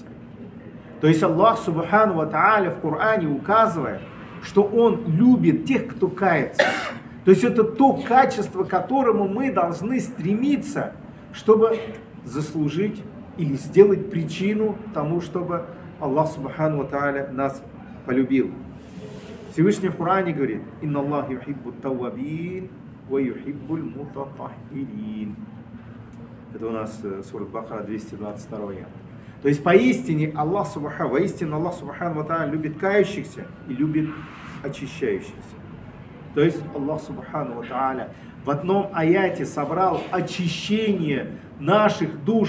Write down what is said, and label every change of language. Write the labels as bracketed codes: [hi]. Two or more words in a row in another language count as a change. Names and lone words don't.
[ru] То есть [ar] الله سبحانه وتعالى [ru] в Коране указывает, что Он любит тех, кто кается. То есть это то качество, к которому мы должны стремиться, чтобы заслужить или сделать причину тому, чтобы [ar] الله سبحانه وتعالى [ru] нас полюбил. Всевышний в Коране говорит: [ar] «إن الله يحب التوابين ويحب المتطهرين». [ru] Это у нас сура Бакара 222. То есть воистину [ar] الله سبحانه وتعالى [ru] любит кающихся и любит очищающихся. То есть [ar] الله سبحانه وتعالى [ru] в одном аяте собрал очищение наших душ